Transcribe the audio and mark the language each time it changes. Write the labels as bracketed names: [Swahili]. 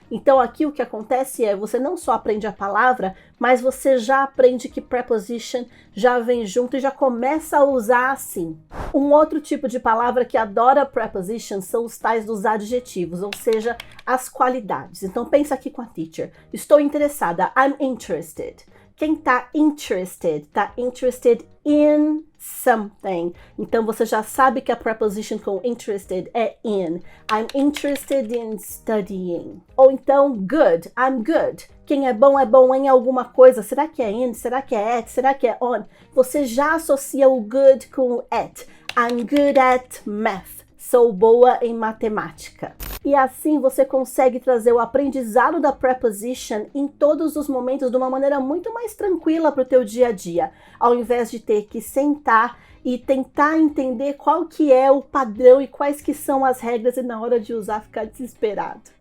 [Portuguese] Então aqui o que acontece é, você não só aprende a palavra, mas você já aprende que preposition já vem junto e já começa a usar assim. Um outro tipo de palavra que adora preposition são os tais dos adjetivos, ou seja, as qualidades. Então pensa aqui com a teacher. Estou interessada, [English] I'm interested. [Portuguese] Quem tá [English] interested in something. [Portuguese] Então você já sabe que a preposition com interested é in. [English] I'm interested in studying. [Portuguese] Ou então [English] good, I'm good. [Portuguese] Quem é bom em alguma coisa. Será que é in? Será que é at? Será que é on? Você já associa o good com at. [English] I'm good at math. [Portuguese] Sou boa em matemática. E assim você consegue trazer o aprendizado da preposition em todos os momentos de uma maneira muito mais tranquila para o teu dia a dia, ao invés de ter que sentar e tentar entender qual que é o padrão e quais que são as regras e na hora de usar ficar desesperado.